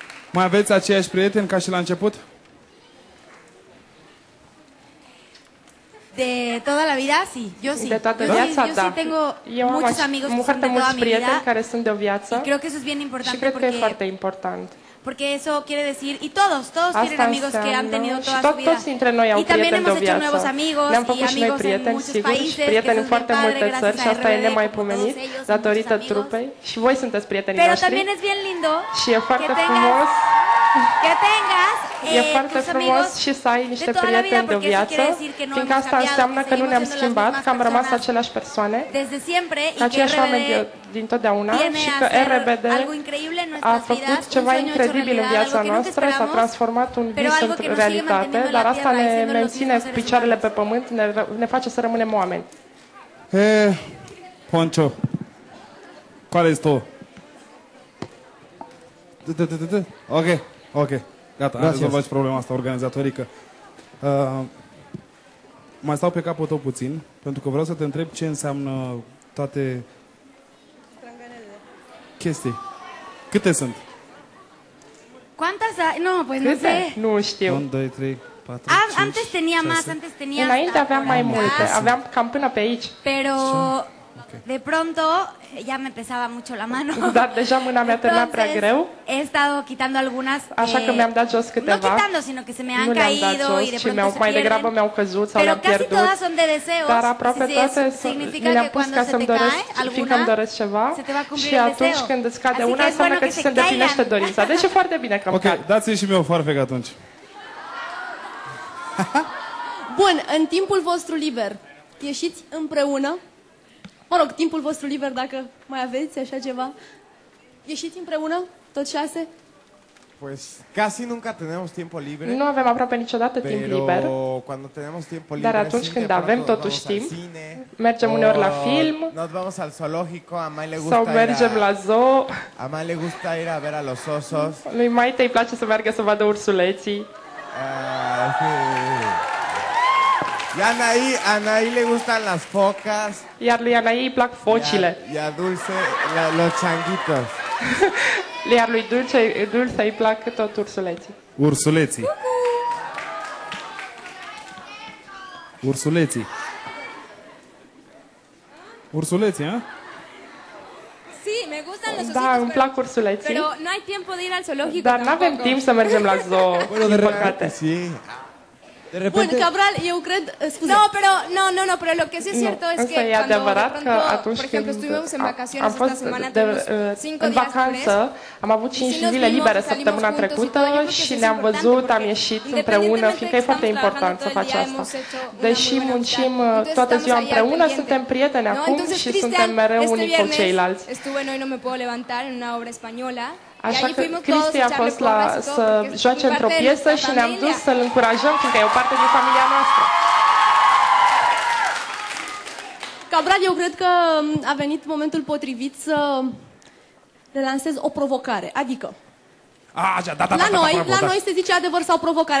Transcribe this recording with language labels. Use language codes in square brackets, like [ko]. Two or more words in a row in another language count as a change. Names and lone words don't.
[ro] Mai aveți aceiași prieteni ca și la început? [es] De toda la vida, sí, yo sí. [ro] De toată [es] Yo [ro] viața, [es] sí [ro] da. [es] tengo [ro] Eu am [es] muchos amigos que son [ro] foarte [es] de toda [ro] mulți [es] mi [ro] prieteni [es] vida. [ro] care sunt de o viață [es] Y creo que eso es bien [ro] și [es] importante [ro] cred că e foarte important. [es] porque eso quiere decir, y todos tienen [ro] Asta [es] amigos que han tenido [ro] înseamnă, și [es] toda su vida. [ro] toți dintre noi au [es] Y también [ro] prieteni de o [es] hemos hecho [ro] viață. [es] nuevos amigos [ro] Ne-am [es] y [ro] făcut și noi [es] amigos en [ro] prieteni, [es] muchos [ro] sigur, și [es] países, [ro] prieteni [es] que [ro] în [es] eso es [ro] foarte [es] bien [ro] multe [es] padre, [ro] țări și [es] gracias a [ro] asta e [es] RBD, [ro] nemaipomenit [es] como todos ellos, [ro] datorită [es] muchos amigos. [ro] trupei. Și voi sunteți prietenii [es] Pero [ro] noștri. [es] también es bien lindo [ro] Și e foarte [es] que [ro] frumos, [es] tengas [ro] e foarte [es] tus frumos amigos [ro] și să ai niște [es] de toda la vida, [ro] prieteni de o [es] porque eso [ro] viață, [es] quiere decir que no [ro] fiindcă [es] hemos [ro] asta [es] cambiado, [ro] înseamnă [es] que [ro] că nu [es] seguimos [ro] ne-am [es] siendo las [ro] schimbat, [es] mismas [ro] că am rămas [es] personas [ro] aceleași persoane, [es] desde siempre y que [ro] aceiași oameni [es] RBD [ro] din totdeauna [es] viene [ro] și [es] a [ro] că [es] hacer [ro] RBD [es] algo increíble en [ro] a [es] nuestras [ro] făcut [es] vidas, un [ro] ceva [es] sueño hecho [ro] incredibil în [es] realidad, [ro] viața [es] algo que nunca [ro] noastră, s-a [es] esperamos, [ro] transformat un [es] pero [ro] vis [es] algo que [ro] în [es] nos sigue [ro] realitate, [es] manteniendo en [ro] dar [es] la [ro] asta [es] tierra y [ro] ne [es] siendo los [ro] menține [es] mismos [ro] cu [es] seres [ro] picioarele [es] humanos. [ro] pe pământ, ne face să rămânem oameni. Poncho, care ești tu? Ok, gata, am rezolvat și problema asta organizatorică. Mai stau pe capul tău puțin, pentru că vreau să te întreb ce înseamnă toate chestii. Câte sunt? [es] ¿Cuántas hay? No, pues no sé. [ro] Câte? Nu știu. 1, 2, 3, 4, [es] Antes tenía más, antes tenía [ro] Înainte [es] hasta [ro] aveam [es] por [ro] mai [es] atrás, [ro] multe, aveam cam până pe aici. [es] pero de pronto ya me pesaba mucho la mano. [ro] Dar deja mâna mi-a terminat prea [es] Entonces, [ro] greu, [es] he estado quitando algunas. [ro] așa că mi-am dat jos [es] No [ro] câteva. [es] quitando, sino que se me [ro] Nu [es] han [ro] le-am dat [es] caído y de [ro] jos, ci [es] pronto se [ro] mai degrabă [es] pierden. [ro] mi-au căzut sau [es] Pero [ro] le-am [es] casi [ro] pierdut. [es] todas son de deseos. [ro] Dar aproape [es] Sí, [ro] toate [es] significa [ro] le-am [es] que [ro] pus [es] cuando [ro] ca [es] se [ro] să-mi [es] te [ro] doresc, [es] cae [ro] fiindcă îmi [es] alguna, [ro] doresc ceva [es] se te va cumplir [ro] și [es] el [ro] atunci [es] deseo. [ro] când îți cade [es] Así [ro] una [es] que es [ro] înseamnă [es] bueno [ro] că [es] que [ro] ți [es] se [ro] se îndeplinește [es] caigan. [ro] dorința. Deci e foarte bine că îmi Ok, cad. dați-mi și mie o farfec atunci. Bun, în timpul vostru liber, ieșiți împreună? Mă rog, timpul vostru liber, dacă mai aveți așa ceva. Ieșiți împreună, toți 6? [es] Pues casi nunca tenemos tiempo libre. [ro] Nu avem aproape niciodată timp liber, [es] Pero cuando tenemos tiempo libre, [ro] dar atunci [es] sí, [ro] când [es] de [ro] avem [es] pronto [ro] totuși [es] vamos al [ro] timp, [es] cine, [ro] mergem uneori la film [es] nos vamos al zoológico, a Mai le gusta [ro] sau mergem la zoo. [es] a Mai le gusta ir a ver a los osos. [ro] Lui Maite îi place să meargă să vadă ursuleții. [es] Sí. Y a Anaí le gustan las focas. [ro] Iar lui Anaii îi plac focile. [es] Y a Dulce los changuitos. [ro] Iar lui Dulce îi plac tot ursuleții. Ursuleții. Ursuleții. Ursuleții, ha? [es] Sí, me gustan los [ro] Da, îmi plac ursuleții, [es] pero no hay tiempo de ir al zoológico [ro] dar nu avem [es] tampoco. [ro] timp să mergem la zoo, din păcate. [es] Sí. [ro] Bun, Cabral, eu cred... Scuze. [es] No, pero lo que sí es cierto es [ro] Însă [es] que [ro] e [es] cuando de [ro] adevărat că [es] pronto, [ro] atunci [es] por ejemplo, [ro] când [es] estuvimos en vacaciones [ro] am [es] esta [ro] fost [es] semana, [ro] de, [es] tuvimos 5 [ro] în [es] días [ro] vacanță, am avut 5 [es] sí nos [ro] zile [es] vimos, [ro] libere [es] salimos [ro] săptămâna juntos y trecută [es] todo. Yo creo que [ro] și [es] eso es [ro] ne-am [es] importante [ro] văzut, am [es] porque [ro] ieșit împreună, [es] independientemente [ro] fiindcă e [es] que [ro] foarte [es] estamos [ro] important să [es] trabajando [ro] faci [es] todo el día, [ro] asta. [es] hemos hecho una [ro] Deși [es] muy buena [ro] muncim [es] amistad. Entonces [ro] toată [es] estamos [ro] ziua [es] ahí al [ro] împreună, [es] pendiente. [ro] suntem prieteni [es] No, [ro] acum [es] entonces, [ro] și [es] Cristian, [ro] suntem mereu [es] este [ro] unii cu [es] viernes [ro] ceilalți. [es] estuve en Hoy No Me Puedo Levantar en una obra española. Y [ro] Așa [es] ahí [ro] că [es] fuimos todos [ro] Cristi [es] a [ro] a [es] echarle [ro] fost la, [es] porras y todo, [ro] să [es] porque es [ro] joace [es] parte [ro] într-o [es] de [ro] piesă [es] nuestra [ro] și ne-am [es] familia. [ro] dus să-l încurajăm, fiindcă e o parte din familia noastră. Cabral, eu cred că a venit momentul potrivit să relansez o provocare. Adică, la noi se zice adevăr sau provocare.